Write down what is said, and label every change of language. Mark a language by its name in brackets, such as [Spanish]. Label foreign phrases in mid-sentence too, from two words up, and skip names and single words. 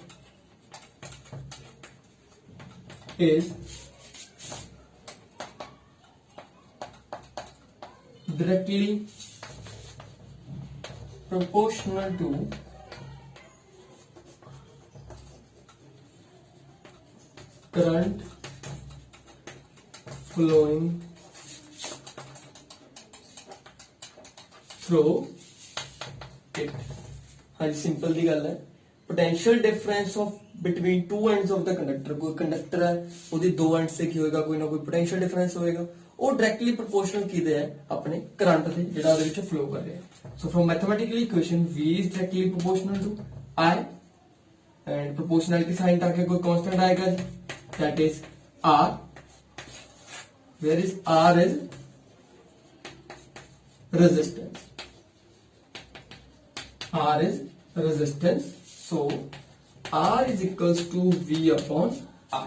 [English] is directly proportional to current flowing through it. [Punjabi] ਹਾਂ ਜੀ, सिंपल ਦੀ ਗੱਲ ਹੈ. [English] potential difference of between two ends of the conductor. [Punjabi] ਕੋਈ ਕੰਡਕਟਰ ਹੈ, ਉਸਕੇ ਦੋ ਐਂਡ ਸੇ ਕੀ ਹੋਏਗਾ ਕੋਈ ਨਾ ਕੋਈ [English] potential difference [Punjabi] होएगा. ਉਹ [English] directly proportional [Punjabi] ਕਿਹਦੇ ਹੈ ਆਪਣੇ ਕਰੰਟ ਦੇ ਜਿਹੜਾ ਉਹਦੇ ਵਿੱਚ ਫਲੋ ਕਰ ਰਿਹਾ। [English] so from mathematical equation V is directly proportional to I and proportionality sign [Punjabi] ਤਾਂ ਕਿ ਕੋਈ ਕਾਂਸਟੈਂਟ ਆਏਗਾ ਜੀ, [English] that is R, where is R is resistance, R is resistance, so R is equals to V upon I.